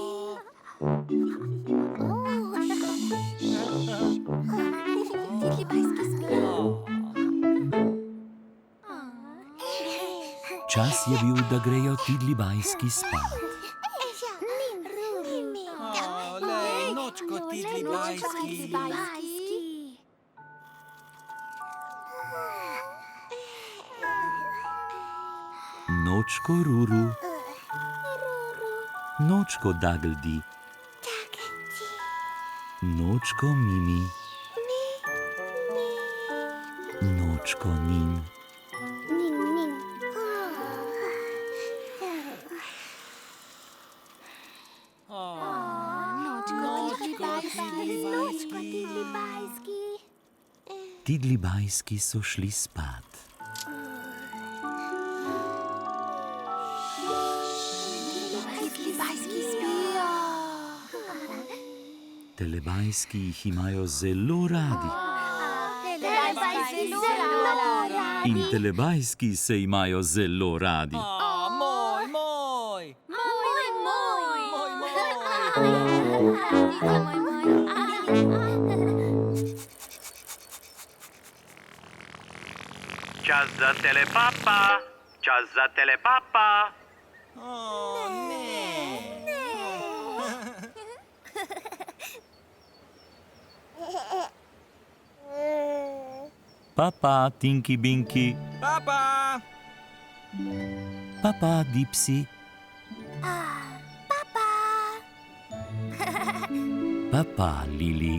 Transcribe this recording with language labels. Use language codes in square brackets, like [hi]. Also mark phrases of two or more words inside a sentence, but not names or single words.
[sl] Tidli bajski spijo. Čas je bil, da grejo tidlibajski spat. Lei, nočko tidli bajski. Nočko Ruru, nočko Dagldi, nočko Mimi, nočko Nin. Tidlibajski so šli spat. Telebajski jih imajo zelo radi in telebajski se imajo zelo radi. Moj, moj! Čas za telepapa, čas za telepapa. Oh, ne! Papa, Tinky Binky, Papa! Papa, Dipsy, Papa, Lili,